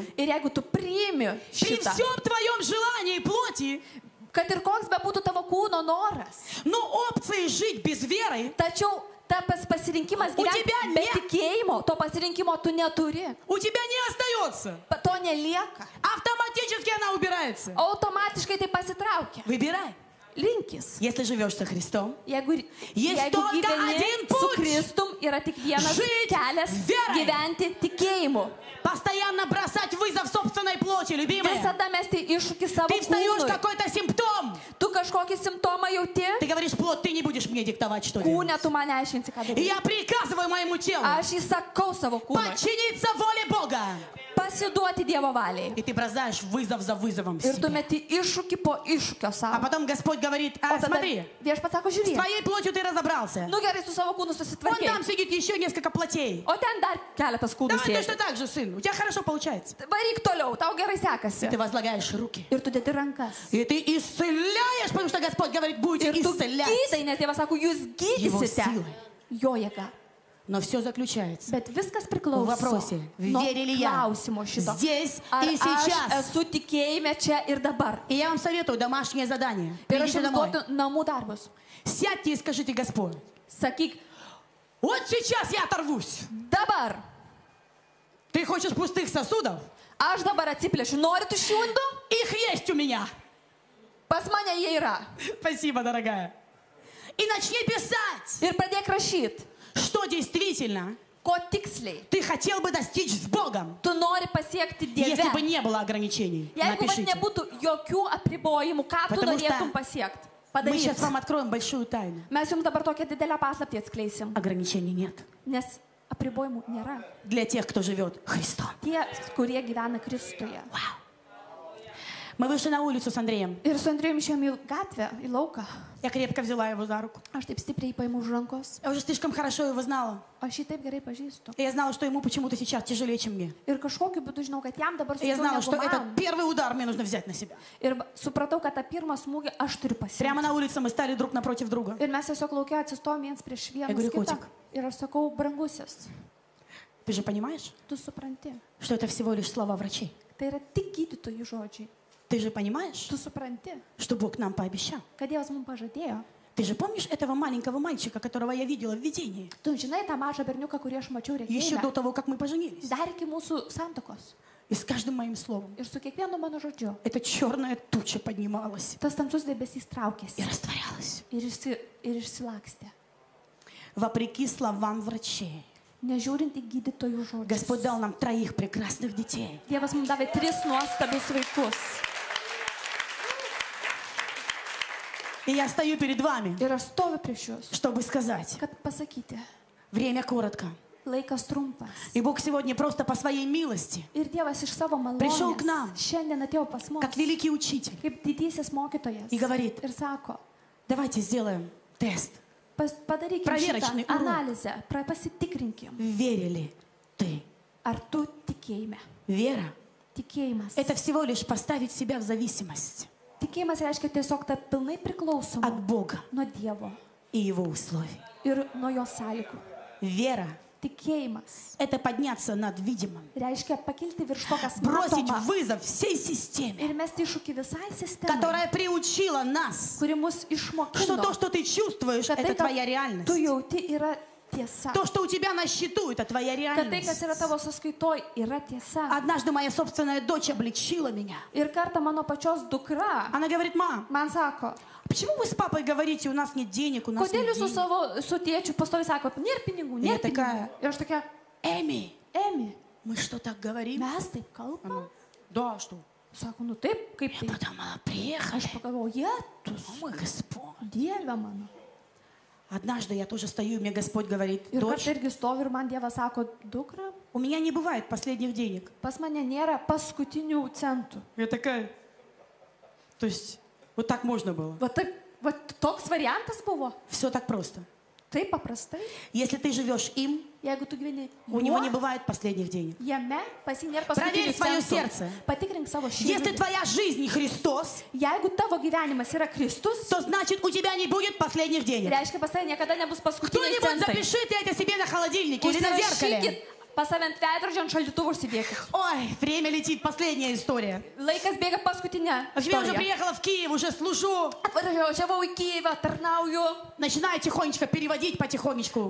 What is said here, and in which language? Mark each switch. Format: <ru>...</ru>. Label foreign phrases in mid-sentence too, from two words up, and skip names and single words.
<lt>Ir jeigu tu priimi</lt> <ru>при</ru> <lt>šitą,</lt> <ru>всем твоем желании плоти,</ru> <lt>kad ir koks bebūtų tavo kūno noras,</lt> <ru>но опции жить без веры,</ru> <lt>tačiau tas pasirinkimas</lt> <ru>У</ru> <lt>gyventi</lt> <ru>тебя</ru> <lt>be ne- tikėjimo, to pasirinkimo tu neturi.</lt> <ru>у тебя не остается.</ru> <lt>To nelieka.</lt> <ru>Автоматически она убирается.</ru> <lt>Automatiškai tai pasitraukia.</lt> <ru>Выбирай.</ru> <lt>Linkis.</lt> <ru>Если живешь со Христом,</ru> <lt>Jeigu</lt> <ru>Есть только</ru> <lt>gyveni</lt> <ru>один</ru> <lt>su</lt> <ru>путь.</ru> <lt>Kristum, yra tik vienas</lt> <ru>Žить</ru> <lt>kelias</lt> <ru>verai.</ru> <lt>gyventi tikėjimu.</lt> <ru>постоянно бросать вызов собственной плоти, любимая.</ru> <lt>Visada mesti iššūkį savo</lt> <ru>Ты встаешь</ru> <lt>kūnui.</lt> <ru>какой-то симптом.</ru> <lt>Tu kažkokį simptomą jauti,</lt> <ru>Ты говоришь, плоть, ты не будешь мне диктовать, что делать.</ru> <lt>kūne tu man aiškinsi, ką</lt> <ru>И</ru> <lt>daryti.</lt> <ru>я приказываю моему телу</ru> <lt>Aš įsakau savo kūnui.</lt> <ru>подчиниться воле Бога.</ru> <lt>Pasiduoti Dievo valiai.</lt> <ru>И ты бросаешь вызов за вызовом</ru> <lt>Ir tu</lt> <ru>себе.</ru> <lt>meti iššūkį po iššūkio</lt> <ru>А</ru> <lt>savo.</lt> <ru>потом Господь говорит,</ru> <lt>O tada</lt> <ru>смотри,</ru> <lt>viešpats sako,</lt> <ru>с</ru> <lt>žiūrėk.</lt> <ru>твоей плотью ты разобрался.</ru> <lt>Nu gerai, su savo kūnu</lt> <ru>Вон</ru> <lt>susitvarkė.</lt> <ru>там сидит еще несколько плотей.</ru> <lt>O ten dar keletas kūnų</lt> <ru>Давай точно</ru> <lt>sėdi.</lt> <ru>так же, сын. У тебя хорошо получается.</ru> <lt>Varyk toliau, tau gerai sekasi.</lt> <ru>Ты возлагаешь руки.</ru> <lt>Ir tu dedi rankas.</lt> <ru>И ты исцеляешь, потому что Господь говорит, будете</ru> <lt>Ir tu</lt> <ru>исцелять</ru> <lt>gydai, nes Dievas sako, jūs</lt> <ru>Его</ru> <lt>gydysite</lt> <ru>силой.</ru> <lt>jo jėga.</lt> <ru>Но все заключается</ru> <lt>Bet viskas</lt> <ru>в</ru> <lt>priklauso</lt> <ru>вопросе,</ru> <lt>nuo</lt> <ru>вере ли я</ru> <lt>klausimo šito.</lt> <ru>здесь</ru> <lt>Ar</lt> <ru>и</ru> <lt>aš</lt> <ru>сейчас.</ru> <lt>esu tikėjime čia ir dabar.</lt> <ru>И я вам советую домашнее задание.</ru> <lt>Ir aš</lt> <ru>Придите</ru> <lt>jums</lt> <ru>домой.</ru> <lt>duodu namų darbus.</lt> <ru>Сядьте и скажите, Господь,</ru> <lt>Sakyk,</lt> <ru>вот сейчас я оторвусь.</ru> <lt>dabar</lt> <ru>Ты хочешь пустых сосудов?</ru> <lt>aš dabar atsiplėšiu. Nori tuščių indų?</lt> <ru>Их есть у меня.</ru> <lt>Pas mane jie yra.</lt> <ru>Спасибо, дорогая. И начни писать,</ru> <lt>Ir pradėk rašyti,</lt> <ru>что действительно</ru> <lt>ko tiksliai</lt> <ru>ты хотел бы достичь с Богом,</ru> <lt>tu nori pasiekti</lt> <ru>если бы</ru> <lt>Dieve.</lt> <ru>не было ограничений.</ru> <lt>Jeigu vat</lt> <ru>Напишите.</ru> <lt>nebūtų jokių apribojimų, ką tu</lt> <ru>Потому что</ru> <lt>norėtum pasiekti,</lt> <ru>Мы сейчас</ru> <lt>padaryti.</lt> <ru>вам откроем большую тайну.</ru> <lt>Mes jums dabar tokią didelę paslaptį atskleisim,</lt> <ru>Ограничений нет.</ru> <lt>nes apribojimų nėra.</lt> <ru>Для тех, кто живет Христом.</ru> <lt>Tie, kurie gyvena Kristuje.</lt> <ru>Мы вышли на улицу с Андреем.</ru> <lt>Ir su Andrėjumi išėjom į gatvę, į lauką.</lt> <ru>Я крепко взяла его за руку.</ru> <lt>Aš taip stipriai paėmiau už rankos.</lt> <ru>Я уже слишком хорошо его знала.</ru> <lt>Aš jį taip gerai pažįstu.</lt> <ru>И я знала, что ему почему-то сейчас тяжелее, чем мне.</ru> <lt>Ir kažkokiu būdu žinau, kad jam dabar</lt> <ru>И я знала,</ru> <lt>sunkiau</lt> <ru>что</ru> <lt>negu</lt> <ru>этот</ru> <lt>man.</lt> <ru>первый удар мне нужно взять на себя.</ru> <lt>Ir supratau, kad tą pirmą smūgį aš turiu</lt> <ru>Прямо</ru> <lt>pasiekti.</lt> <ru>на улице мы стали друг напротив друга.</ru> <lt>Ir mes tiesiog laukia atsistojom viens prieš vieną Jeigu kitą.</lt> <ru>Kotik.</ru> <lt>Ir aš sakau, brangusis,</lt> <ru>Ты же понимаешь,</ru> <lt>tu supranti.</lt> <ru>что это всего лишь слова врачей?</ru> <lt>Tai yra tik gydytojų žodžiai.</lt> <ru>Ты же понимаешь,</ru> <lt>Tu supranti,</lt> <ru>что Бог нам пообещал?</ru> <lt>kad Dievas mums pažadėjo.</lt> <ru>Ты же помнишь этого маленького мальчика, которого я видела в видении?</ru> <lt>Tu žinai tą mažą berniuką, kurį aš mačiau</lt> <ru>Еще до</ru> <lt>regėjime.</lt> <ru>того, как мы поженились.</ru> <lt>Dar iki mūsų santokos.</lt> <ru>И с каждым моим словом</ru> <lt>Ir su kiekvienu mano žodžiu.</lt> <ru>эта черная туча поднималась</ru> <lt>Tas tamsus debesys</lt> <ru>и</ru> <lt>traukėsi.</lt> <ru>растворялась.</ru> <lt>Ir išsilakstė.</lt> <ru>Вопреки словам врачей.</ru> <lt>Nežiūrint į gydytojų</lt> <ru>Господь</ru> <lt>žodžius.</lt> <ru>дал нам 3 прекрасных детей.</ru> <lt>Dievas mums davė 3 nuostabius vaikus.</lt> <ru>И я стою перед вами,</ru> <lt>Ir aš stoviu prieš jūs,</lt> <ru>чтобы сказать,</ru> <lt>kad pasakyti,</lt> <ru>время коротко.</ru> <lt>laikas trumpas.</lt> <ru>И Бог сегодня просто по своей милости,</ru> <lt>Ir Dievas iš savo</lt> <ru>Пришел к</ru> <lt>malonės</lt> <ru>nam.</ru> <lt>šiandien atėjo pas mus</lt> <ru>как великий учитель,</ru> <lt>kaip didysis mokytojas</lt> <ru>и говорит,</ru> <lt>ir sako,</lt> <ru>давайте сделаем тест.</ru> <lt>padarykime</lt> <ru>Проверочный</ru> <lt>šitą</lt> <ru>урок.</ru> <lt>analizę, pasitikrinkim,</lt> <ru>Верили ты?</ru> <lt>ar tu tiki tikėjime.</lt> <ru>Вера</ru> <lt>Tikėjimas. —</lt> <ru>это всего лишь поставить себя в зависимость</ru> <lt>Tikėjimas reiškia tiesiog tą pilnai priklausomą</lt> <ru>от Бога</ru> <lt>nuo Dievo</lt> <ru>и Его условий.</ru> <lt>ir nuo jo sąlygų.</lt> <ru>Вера</ru> <lt>Tikėjimas —</lt> <ru>это подняться над видимым,</ru> <lt>reiškia pakilti virš to, kas</lt> <ru>бросить</ru> <lt>matoma</lt> <ru>вызов всей системе,</ru> <lt>ir mesti iššūkį visai sistemai,</lt> <ru>которая приучила нас,</ru> <lt>kuri mus</lt> <ru>что</ru> <lt>išmokino,</lt> <ru>то, что ты чувствуешь,</ru> <lt>kad</lt> <ru>это</ru> <lt>tai,</lt> <ru>твоя</ru> <lt>ką tu</lt> <ru>реальность.</ru> <lt>jauti, yra tiesa.</lt> <ru>То, что у тебя на счету, это твоя</ru> <lt>Kad tai, kas yra</lt> <ru>реальность.</ru> <lt>tavo sąskaitoj, yra tiesa.</lt> <ru>Однажды моя собственная дочь обличила меня.</ru> <lt>Ir kartą mano pačios dukra</lt> <ru>Она говорит: мам,</ru> <lt>man sako,</lt> <ru>почему вы с папой говорите, у нас нет денег, у нас</ru> <lt>kodėl</lt> <ru>нет</ru> <lt>jūs su</lt> <ru>денег?</ru> <lt>tėčiu pastovi sakot, nėra pinigų,</lt> <ru>Я</ru> <lt>nėra pinigų.</lt> <ru>такая,</ru> <lt>Ir aš tokia,</lt> <ru>Эми,</ru> <lt>Emi,</lt> <ru>мы что, так говорим?</ru> <lt>mes taip kalbam?</lt> <ru>Да, что?</ru> <lt>Sako, nu taip, kaip</lt> <ru>Я</ru> <lt>tai?</lt> <ru>подумала, приехали.</ru> <lt>Aš pagalvojau, jėtus,</lt> <ru>О, мой Господь.</ru> <lt>Dieve mano.</lt> <ru>Однажды я тоже стою, и мне Господь говорит:</ru> <lt>Ir</lt> <ru>дочь,</ru> <lt>kartą irgi stovi ir man Dievas sako, dukra,</lt> <ru>у меня не бывает последних денег.</ru> <lt>pas mane nėra paskutinių centų.</lt> <ru>Я такая, то есть вот так можно было.</ru> <lt>Va, taip, va toks variantas buvo.</lt> <ru>Все так просто.</ru> <lt>Taip paprastai.</lt> <ru>Если ты живешь им,</ru> <lt>Jeigu tu gyveni</lt> <ru>у него не</ru> <lt>juo,</lt> <ru>бывает последних денег.</ru> <lt>jame pas jį nėra</lt> <ru>Проверь</ru> <lt>paskutinių</lt> <ru>свое</ru> <lt>centų.</lt> <ru>сердце.</ru> <lt>Patikrink savo</lt> <ru>Если</ru> <lt>širdį.</lt> <ru>твоя жизнь не Христос,</ru> <lt>Jeigu tavo gyvenimas yra Kristus,</lt> <ru>то значит у тебя не будет последних денег.</ru> <lt>reiškia pas tavai niekada nebus paskutiniai</lt> <ru>Кто-нибудь</ru> <lt>centai.</lt> <ru>запишите это себе на холодильнике или на зеркале.</ru> <lt>Užsirašykit pas save ant veidrodžio ant šaldytuvo užsidėkit.</lt> <ru>Ой, время летит, последняя история.</ru> <lt>Laikas bėga paskutinė.</lt> <ru>В общем, я уже</ru> <lt>istorija.</lt> <ru>приехала в Киев, уже служу.</ru> <lt>Atvažiavau į Kijevą, tarnauju,</lt> <ru>Начинаю тихонечко переводить потихонечку.</ru>